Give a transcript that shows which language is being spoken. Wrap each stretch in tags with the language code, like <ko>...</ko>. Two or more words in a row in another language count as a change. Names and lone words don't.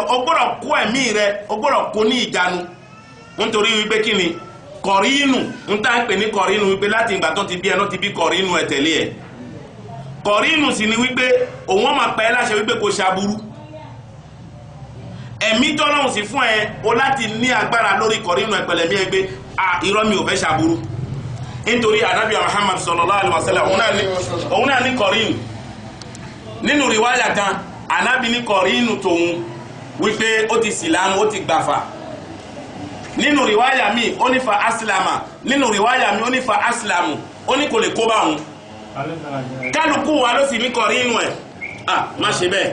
<yo>o gbọ́dọ̀ kó ẹ̀mí rẹ o gbọ́dọ̀ kó ní ìjánu nítorí wípé kí ni kọ̀rínù ń tá ń pè ní kọ̀rínù wípé láti ìgbà tó ti bí ẹnu ti bí kọ̀rínù ẹ̀ tẹ̀lé ẹ̀. kọ̀rínù sì ni wípé òun ọmọ pẹ́ láṣẹ wípé kò ṣaburú. ẹ̀mí tọ́lọ́hùn sí fún ẹ o láti ní agbára lórí kọ̀rínù ẹ̀ pẹ̀lẹ́mí ẹ gbé irọ́ mi ò fẹ́ ṣaburú. nítorí ànábì Muhammad</yo> <ar>صلى الله عليه وسلم</ar> <yo>òun náà ní kọ̀rínù. nínú rìwáyà kan ànábì ní kọ̀rínù tòun wípé ó ti sìlámù ó ti gbàfà. nínú rìwáyà mi ó ní</yo> <ar>فأسلم</ar> <yo>nínú rìwáyà mi ó ní</yo> <ar>فأسلم</ar> <yo>ó ní kò lè kó bá òun. kálukú wa ló sì ní kọ̀rínù ẹ̀ má ṣe bẹ́ẹ̀.</yo>